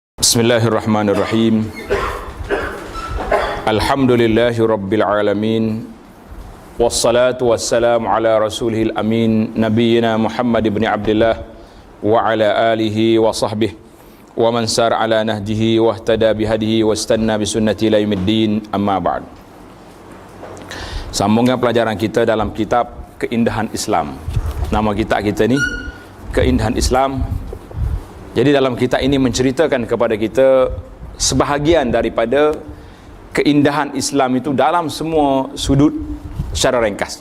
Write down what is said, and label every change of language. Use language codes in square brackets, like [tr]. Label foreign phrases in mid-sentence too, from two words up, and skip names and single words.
[ar] بسم الله الرحمن الرحيم الحمد لله رب العالمين. والصلاة والسلام على رسوله الأمين نبينا محمد بن عبد الله وعلى آله وصحبه ومن سار على نهجه واهتدى بهديه واستن بسنته إلى يوم الدين, أما بعد. [ms] Sambungan pelajaran kita dalam kitab Keindahan Islam. Nama kita ni Keindahan Islam. Jadi dalam kitab ini menceritakan kepada kita sebahagian daripada keindahan Islam itu dalam semua sudut secara ringkasnya.